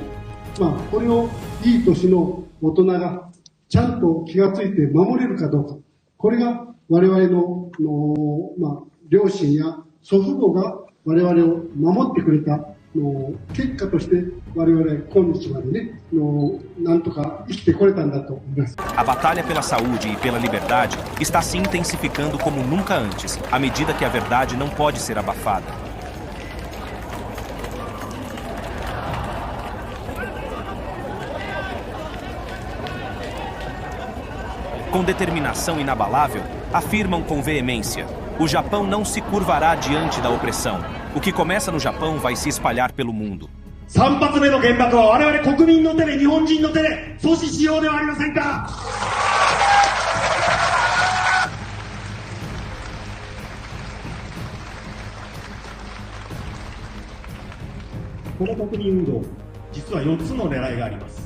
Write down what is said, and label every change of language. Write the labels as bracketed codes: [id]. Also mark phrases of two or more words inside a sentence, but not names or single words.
[ja] これをいい年の大人がちゃんと気がついて守れるかどうか。これが我々の両親や祖父母が我々を守ってくれた結果として我々今日までね、なんとか生きてこれたんだと思います。 [pt] A batalha pela saúde e pela liberdade está se intensificando como nunca antes, à medida que a verdade não pode ser abafada. Com determinação inabalável, afirmam com veemência: o Japão não se curvará diante da opressão. O que começa no Japão vai se espalhar pelo mundo. [ja] 3 発目の原爆は我々国民の手で、日本人の手で阻止しようではありませんか。この国民運動、実は4つの狙いがあります。